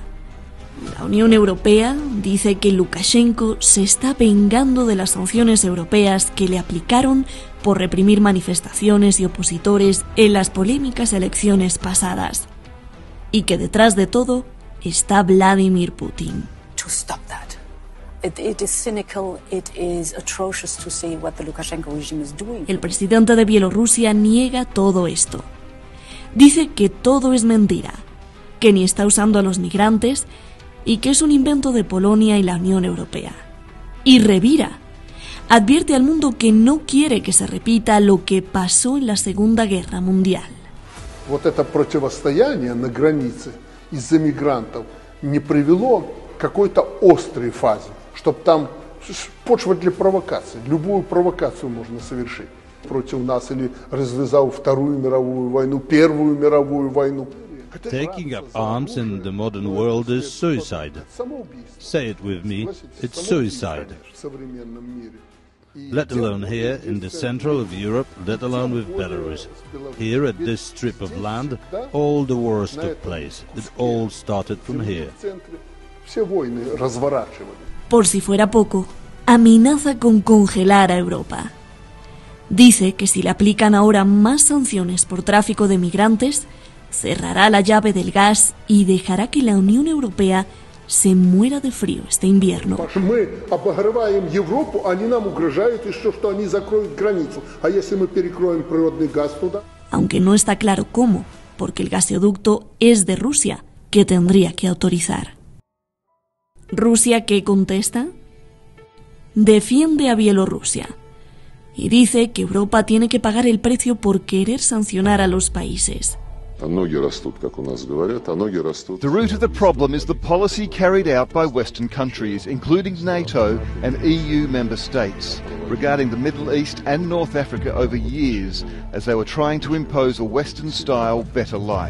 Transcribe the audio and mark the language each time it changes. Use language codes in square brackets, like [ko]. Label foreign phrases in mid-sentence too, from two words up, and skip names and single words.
[es] La Unión Europea dice que Lukashenko se está vengando de las sanciones europeas que le aplicaron por reprimir manifestaciones y opositores en las polémicas elecciones pasadas, y que detrás de todo está Vladimir Putin. [en] To stop that. It is cynical, it is atrocious to see what the Lukashenko regime is doing. [es] El presidente de Bielorrusia niega todo esto. Dice que todo es mentira, que ni está usando a los migrantes y que es un invento de Polonia y la Unión Europea. Y revira. Advierte al mundo que no quiere que se repita lo que pasó en la Segunda Guerra Mundial. [ru] Вот это противостояние на границе из-за мигрантов не привело к какой-то острой фазе, чтобы там почва для провокации. Любую провокацию можно совершить против нас или развязав Вторую мировую войну, Первую мировую войну. [en] Taking up arms in the modern world is suicide. Say it with me, it's suicide. Let alone here in the central of Europe, let alone with Belarus. Here at this strip of land, all the wars took place. It all started from here. [es] Por si fuera poco, amenaza con congelar a Europa. Dice que si le aplican ahora más sanciones por tráfico de migrantes, cerrará la llave del gas y dejará que la Unión Europea se muera de frío este invierno. [ru] Мы обогреваем Европу, они нам угрожают еще, что они закроют границу. А если мы перекроем природный газ туда? [es] Aunque no está claro cómo, porque el gasoducto es de Rusia, que tendría que autorizar. ¿Rusia qué contesta? Defiende a Bielorrusia y dice que Europa tiene que pagar el precio por querer sancionar a los países. [en] The root of the problem is the policy carried out by Western countries, including NATO and EU member states, regarding the Middle East and North Africa over years, as they were trying to impose a Western-style better life.